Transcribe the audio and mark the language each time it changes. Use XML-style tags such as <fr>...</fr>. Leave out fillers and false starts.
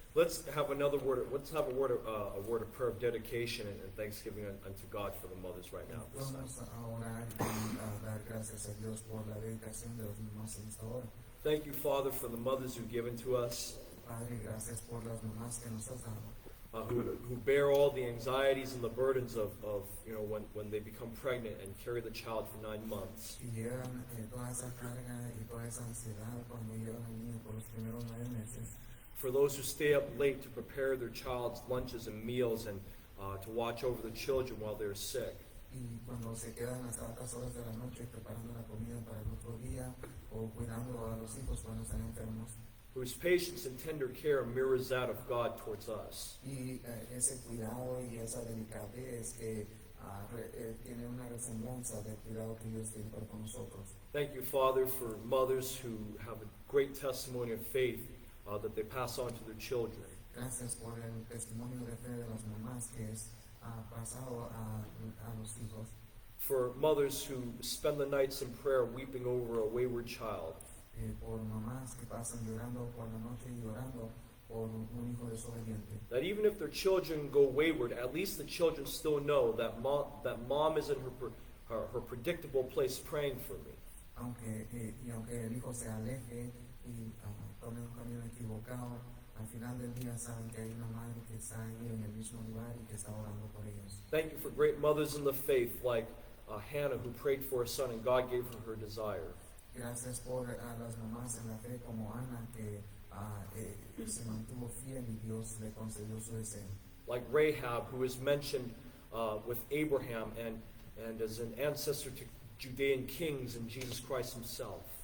<en>Let's have a word of prayer of dedication and thanksgiving unto God for the mothers right now.</en> <es>Vamos a orar y a dar gracias a Dios por la dedicación de los mamás en esta hora.</es> <en>Thank you, Father, for the mothers you've given to us,</en> <es>Padre, gracias por las mamás que nos has dado,</es> <en>who bear all the anxieties and the burdens of when they become pregnant and carry the child for 9 months.</en> <es>y llevan toda esa carga y toda esa ansiedad cuando llevan al niño por los primeros 9 meses.</es> <en>For those who stay up late to prepare their child's lunches and meals and to watch over the children while they're sick.</en> <es>Y cuando se quedan hasta altas horas de la noche preparando la comida para el otro día o cuidando a los hijos cuando están enfermos.</es> <en>Whose patience and tender care mirrors that of God towards us.</en> <es>Y ese cuidado y esa delicadez que tiene una resemblanza del cuidado que Dios tiene para con nosotros.</es> <en>Thank you, Father, for mothers who have a great testimony of faith that they pass on to their children.</en> <es>Gracias por el testimonio de fe de las mamás que es pasado a los hijos.</es> <en>For mothers who spend the nights in prayer weeping over a wayward child.</en> <es>Por mamás que pasan llorando por la noche y llorando por un hijo desobediente.</es> <en>That even if their children go wayward, at least the children still know that mom is in her predictable place praying for me.</en> <es>Aunque el hijo se aleje y tome un camino equivocado, al final del día saben que hay una madre que está ahí en el mismo lugar y que está orando por ellos.</es> <en>Thank you for great mothers in the faith like Hannah, who prayed for a son and God gave her desire.</en> <es>Gracias por las mamás en la fe como Ana que se mantuvo fiel y Dios le concedió su deseo.</es> <en>Like Rahab, who is mentioned with Abraham and as an ancestor to Judean kings and Jesus Christ himself.</en>